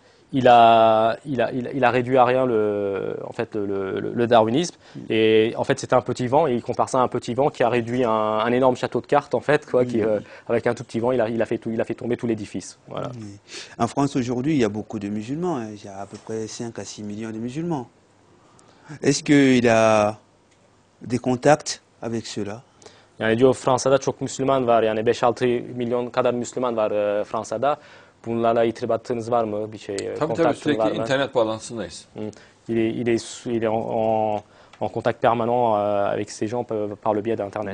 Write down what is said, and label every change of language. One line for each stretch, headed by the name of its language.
French: Il a réduit à rien le darwinisme, et en fait c'était un petit vent, et il compare ça à un petit vent qui a réduit un énorme château de cartes, en fait, quoi, avec un tout petit vent il a fait tomber tout l'édifice. Voilà. En France aujourd'hui, il y a beaucoup de musulmans, hein. Il y a à peu près 5 à 6 millions de musulmans. Est-ce qu'il a des contacts avec ceux-là?
Turkish: Yani diyor Fransa'da çok Müslüman var, yani 5-6 milyon kadar Müslüman var Fransa'da. Bunlarla irtibatınız var mı? Bir şey, tabii sürekli internet bağlantısındayız.
French: Il est en contact permanent avec ces gens par le biais d'Internet.